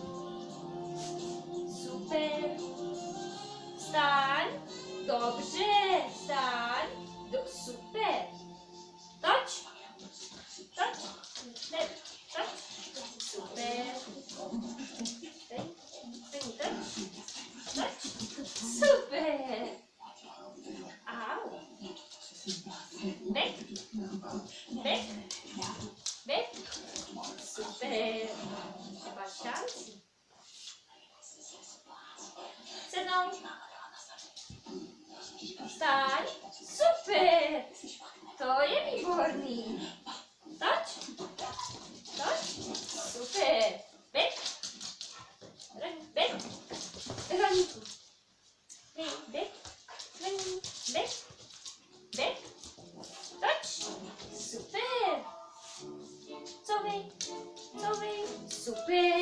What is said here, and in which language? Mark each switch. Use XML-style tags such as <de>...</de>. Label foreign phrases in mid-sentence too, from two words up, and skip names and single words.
<cs>Super. Vstaň. Dobře. Vstaň. Super. Toč. Toč. Ne. Toč. Super. Toč. Super. Au.</cs> <de>Weg. Weg. Weg. Super. Sebastian.</de> <cs>Sednout. Vstaň. Super. To je výborný. Toč. Toč.</cs> <de>Super. Weg. Weg. Raníku. Hej, weg. Weg.</de> <cs>Weg. Toč. Super. Couvej. Couvej. Super.</cs>